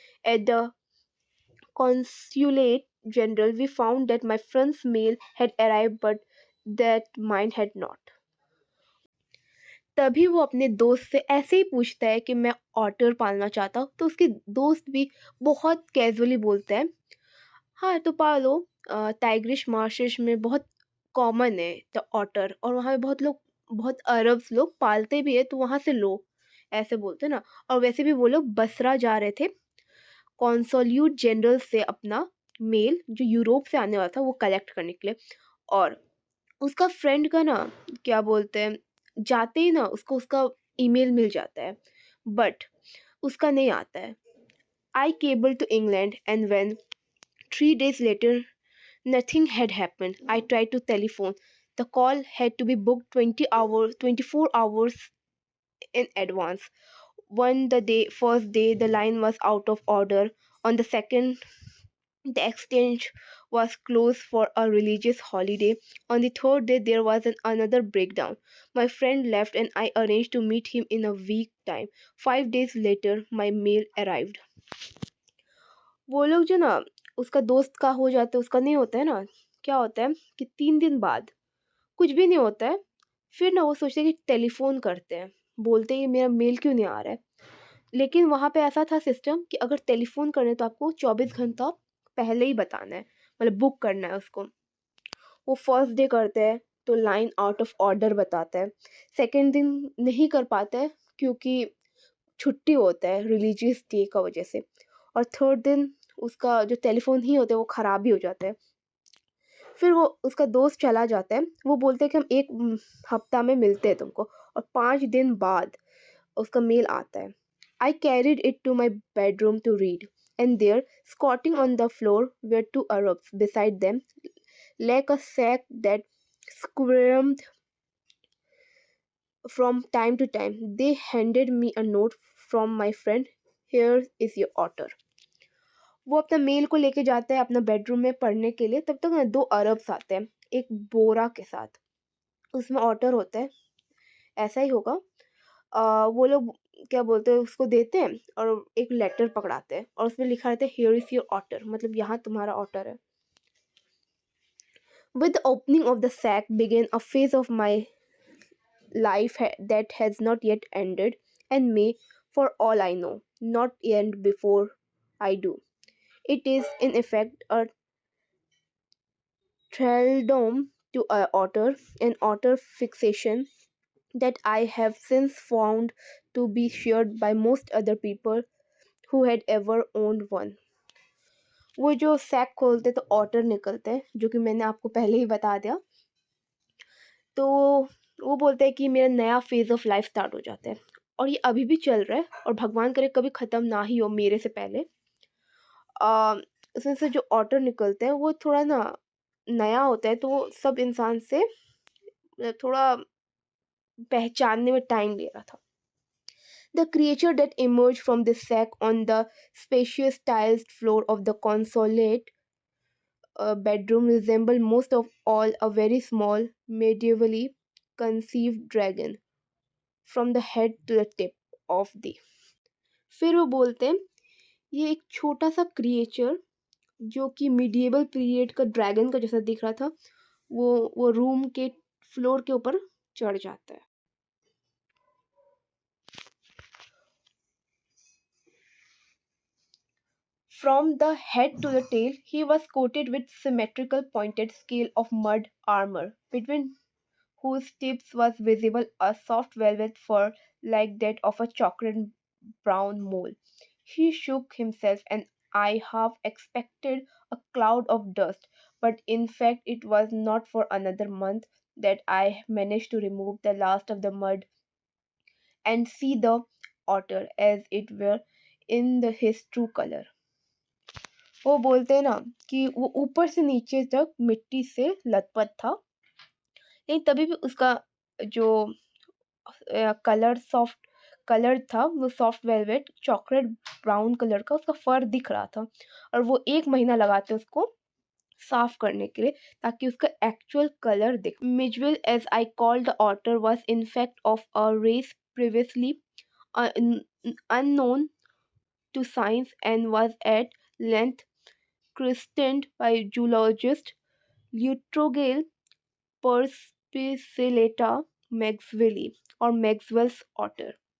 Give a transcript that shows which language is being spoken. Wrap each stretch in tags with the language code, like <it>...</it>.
<en>At the consulate general, we found that my friend's mail had arrived but that mine had not.</en> <hi>तभी वो अपने दोस्त से ऐसे ही पूछता है कि मैं ऑटर पालना चाहता हूँ, तो उसके दोस्त भी बहुत कैजुअली बोलते हैं हाँ तो पालो। टाइग्रिश मार्शेस में बहुत कॉमन है द ऑटर, और वहाँ पे बहुत अरब्स लोग पालते भी है, तो वहाँ से लो, ऐसे बोलते हैं ना। और वैसे भी वो लोग बसरा जा रहे थे कॉन्सोल्यूट जनरल से अपना मेल जो यूरोप से आने वाला था वो कलेक्ट करने के लिए। और उसका फ्रेंड का ना क्या बोलते हैं, जाते ही ना उसको उसका ईमेल मिल जाता है, बट उसका नहीं आता है।</hi> <en>I cable to England and when 3 days later nothing had happened. I tried to telephone. The call had to be booked 24 hours in advance. First day, the line was out of order. On the second, the exchange was closed for a religious holiday. On the third day, there was another breakdown. My friend left and I arranged to meet him in a week time. 5 days later, my mail arrived.</en> <hi>वो लोग जो ना उसका दोस्त का हो जाता है, उसका नहीं होता है ना। क्या होता है कि 3 दिन बाद कुछ भी नहीं होता है, फिर ना वो सोचते हैं कि टेलीफोन करते हैं, बोलते हैं कि मेरा मेल क्यों नहीं आ रहा है। लेकिन वहाँ पे ऐसा था सिस्टम कि अगर टेलीफोन करने तो आपको 24 घंटा पहले ही बताना है, मतलब बुक करना है उसको। वो फर्स्ट डे करते हैं तो लाइन आउट ऑफ ऑर्डर बताता है। सेकेंड दिन नहीं कर पाते हैं क्योंकि छुट्टी होता है रिलीजियस डे का वजह से। और थर्ड दिन उसका जो टेलीफोन ही होता है वो ख़राब ही हो जाता है। फिर वो उसका दोस्त चला जाता है, वो बोलते हैं कि हम एक हफ्ता में मिलते हैं तुमको। और 5 दिन बाद उसका मेल आता है।</hi> <en>I carried it to my bedroom to read and there squatting on the floor were 2 Arabs beside them like a sack that squirmed from time to time. They handed me a note from my friend. Here is your otter.</en> <hi>वो अपना mail को लेके जाता है अपना bedroom में पढ़ने के लिए। तब तक ना 2 अरब्स आते हैं एक बोरा के साथ, उसमें ऑटर होता है, ऐसा ही होगा। वो लोग क्या बोलते हैं उसको देते हैं और एक लेटर पकड़ाते हैं और उसमें लिखा रहता है</hi> <en>here is your otter,</en> <hi>मतलब यहाँ तुम्हारा ऑटर है।</hi> <en>With the opening of the sack began a phase of my that has not yet ended and may, for all I know, not end before I do. It is, in effect, a thraldom to a otter, an otter fixation that I have since found to be shared by most other people who had ever owned one.</en> <hi>वो जो sac खोलते तो otter निकलते हैं, जो कि मैंने आपको पहले ही बता दिया। तो वो बोलते हैं कि मेरा नया फेज़ ऑफ लाइफ स्टार्ट हो जाता है, और ये अभी भी चल रहा है और भगवान करे कभी ख़त्म ना ही हो मेरे से पहले। उसमें से जो ऑटर निकलते हैं वो थोड़ा ना नया होता है, तो वो सब इंसान से थोड़ा पहचानने में टाइम ले रहा था।</hi> <en>The creature that emerged from the sack on the spacious tiled floor of the consulate bedroom resembled most of all a very small, medievally conceived dragon, from the head to the tip of the।</en> <hi>फिर वो बोलते हैं ये एक छोटा सा creature जो कि मिडिएवल पीरियड का ड्रैगन का जैसा दिख रहा था, वो रूम के फ्लोर के ऊपर चढ़ जाता है।</hi> <en>From the head to the tail, he was coated with symmetrical pointed scale of mud armor, between whose tips was visible a soft velvet fur like that of a chocolate brown mole. He shook himself, and I half expected a cloud of dust, but in fact it was not for another month that I managed to remove the last of the mud and see the otter as it were in his true color।</en> <hi>वो बोलते हैं ना कि वो ऊपर से नीचे तक मिट्टी से लथपथ था, लेकिन तभी भी उसका जो कलर सॉफ्ट कलर था वो soft velvet chocolate brown colour का उसका फर दिख रहा था, और वो 1 महीना लगाते उसको साफ करने के लिए ताकि उसका एक्चुअल कलर दिखे।</hi> <en>Mijbil, as I called the otter, was in fact of a race previously unknown to science and was at length christened by zoologist Lutrogale Perspicillata maxwelli, or Maxwell's otter.</en>